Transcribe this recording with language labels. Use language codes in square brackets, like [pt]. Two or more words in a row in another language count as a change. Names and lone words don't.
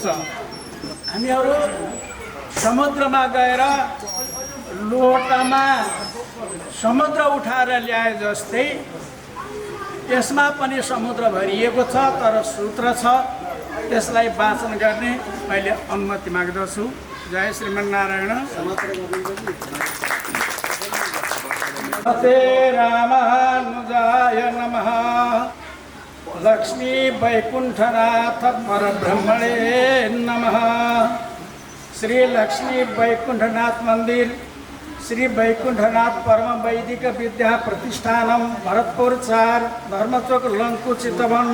[ne] हामीहरू समुद्रमा गएर लोटामा समुद्र उठाएर ल्याए जस्तै यसमा पनि समुद्र भरिएको छ, तर सूत्र छ। त्यसलाई वाचन गर्ने मैले अनुमति माग्दछु। [sa] जय श्रीमन्नारायण। हरे रामानुजाय नमः। लक्ष्मी बैकुण्ठनाथ परब्रह्मणे नमः। [ne] श्री लक्ष्मी बैकुण्ठनाथ मंदिर, श्री बैकुण्ठनाथ परम वैदिक विद्या प्रतिष्ठानम, भरतपुर 4, धर्मचोक, लंकु, चितवन।